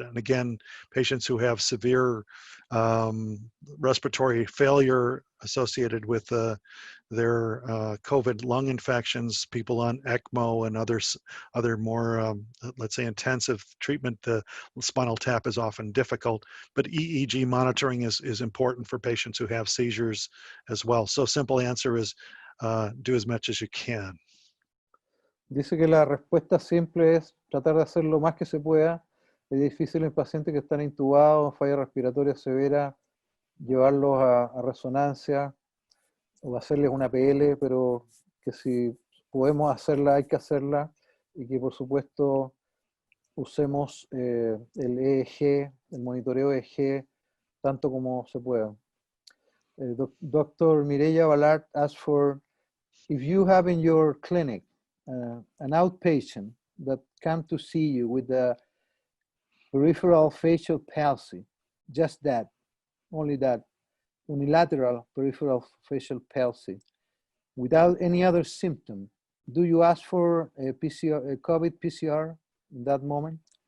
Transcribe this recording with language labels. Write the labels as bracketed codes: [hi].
[en] And again, patients who have severe respiratory failure associated with their COVID lung infections, people on ECMO and other more, let's say, intensive treatment, the spinal tap is often difficult, but EEG monitoring is important for patients who have seizures as well. So simple answer is do as much as you can. [es] Dice que la respuesta simple es tratar de hacer lo más que se pueda. Es difícil en pacientes que están intubados, falla respiratoria severa, llevarlos a resonancia o hacerles una PL, pero que si podemos hacerla, hay que hacerla, y que por supuesto usemos el EEG, el monitoreo EEG, tanto como se pueda. [en] Dr. Mireya Ballard asked for, if you have in your clinic an outpatient that come to see you with a peripheral facial palsy, just that, only that, unilateral peripheral facial palsy, without any other symptom, do you ask for a COVID PCR in that moment?